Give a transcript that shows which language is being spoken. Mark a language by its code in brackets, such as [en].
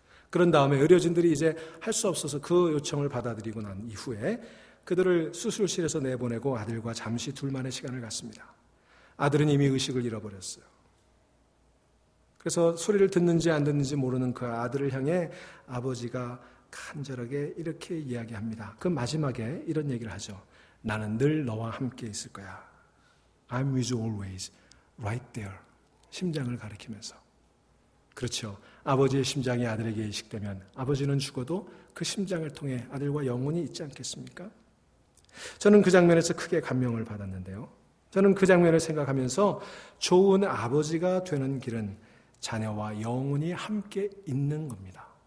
[ko] 그런 다음에 의료진들이 이제 할 수 없어서 그 요청을 받아들이고 난 이후에 그들을 수술실에서 내보내고 아들과 잠시 둘만의 시간을 갖습니다. 아들은 이미 의식을 잃어버렸어요. 그래서 소리를 듣는지 안 듣는지 모르는 그 아들을 향해 아버지가 간절하게 이렇게 이야기합니다. 그 마지막에 이런 얘기를 하죠. 나는 늘 너와 함께 있을 거야. [en] I'm with you always, right there. [ko] 심장을 가리키면서. 그렇죠. 아버지의 심장이 아들에게 이식되면 아버지는 죽어도 그 심장을 통해 아들과 영원히 있지 않겠습니까? 저는 그 장면에서 크게 감명을 받았는데요. 저는 그 장면을 생각하면서 좋은 아버지가 되는 길은 자녀와 영원히 함께 있는 겁니다.